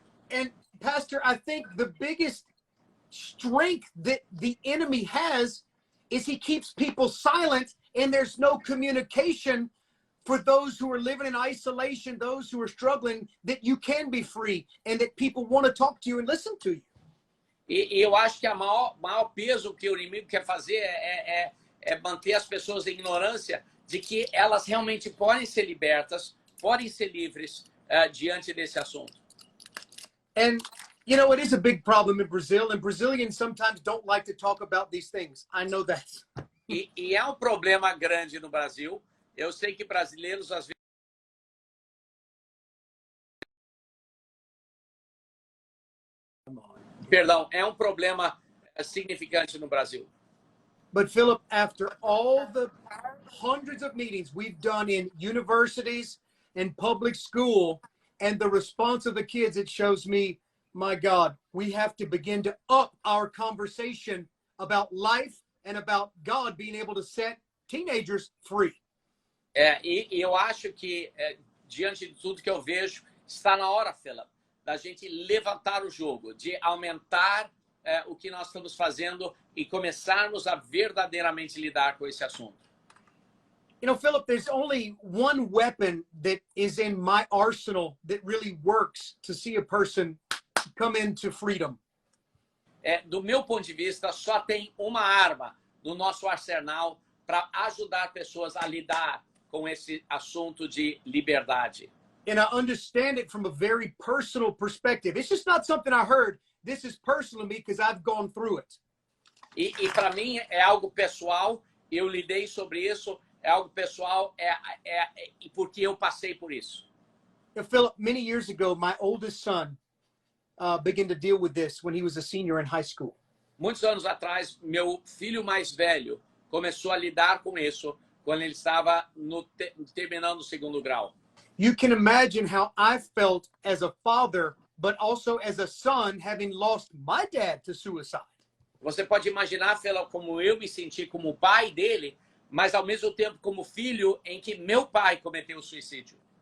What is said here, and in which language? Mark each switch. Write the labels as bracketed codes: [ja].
[en] And Pastor, I think the biggest strength that the enemy has is he keeps people silent and there's no communication for those who are living in isolation, those who are struggling, that you can be free and that people want to talk to you and listen to you. [pt] E eu acho que o maior peso que o inimigo quer fazer é manter as pessoas em ignorância de que elas realmente podem ser libertas, podem ser livres diante desse assunto. [en] And, you know, it is a big problem in Brazil, and Brazilians sometimes don't like to talk about these things. I know that. [pt] E é um problema grande no Brasil. Eu sei que brasileiros, às vezes, perdão, é um problema significante no Brasil. [en] But Philip, after all the hundreds of meetings we've done in universities and public school, and the response of the kids, it shows me, my God, we have to begin to up our conversation about life and about God being able to set teenagers free. [pt] E eu acho que, diante de tudo que eu vejo, está na hora, Philip, da gente levantar o jogo, de aumentar o que nós estamos fazendo e começarmos a verdadeiramente lidar com esse assunto. [en] You know, Philip, there's only one weapon that is in my arsenal that really works to see a person come into freedom. [pt] Do meu ponto de vista, só tem uma arma no nosso arsenal para ajudar pessoas a lidar com esse assunto de liberdade. [en] And I understand it from a very personal perspective. It's just not something I heard. This is personal to me because I've gone through it. [pt] E para mim é algo pessoal, eu lidei sobre isso, é algo pessoal, porque eu passei por isso. [en] Now, Philip, many years ago, my oldest son began to deal with this when he was a senior in high school. [pt] Muitos anos atrás, meu filho mais velho começou a lidar com isso quando ele estava terminando o segundo grau. [en] You can imagine how I felt as a father, but also as a son, having lost my dad to suicide. [pt] Você pode imaginar, Fela, como eu me senti como pai dele, mas ao mesmo tempo como filho em que meu pai cometeu suicídio.